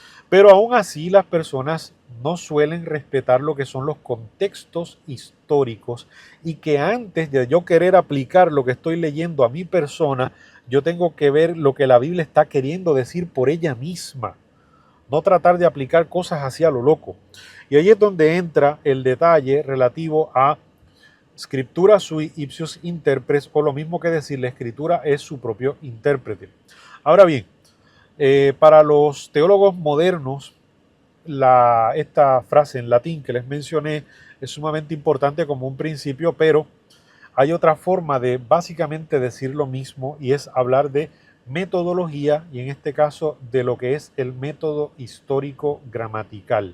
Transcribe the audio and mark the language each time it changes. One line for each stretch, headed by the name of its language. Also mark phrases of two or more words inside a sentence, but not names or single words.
Spanish: Pero aún así las personas no suelen respetar lo que son los contextos históricos y que antes de yo querer aplicar lo que estoy leyendo a mi persona, yo tengo que ver lo que la Biblia está queriendo decir por ella misma, no tratar de aplicar cosas así a lo loco. Y ahí es donde entra el detalle relativo a
Latin: Scriptura sui ipsius interpres,
Spanish: o lo mismo que decir la escritura es su propio intérprete. Ahora bien, para los teólogos modernos, esta frase en latín que les mencioné es sumamente importante como un principio, pero hay otra forma de básicamente decir lo mismo y es hablar de metodología y en este caso de lo que es el método histórico gramatical.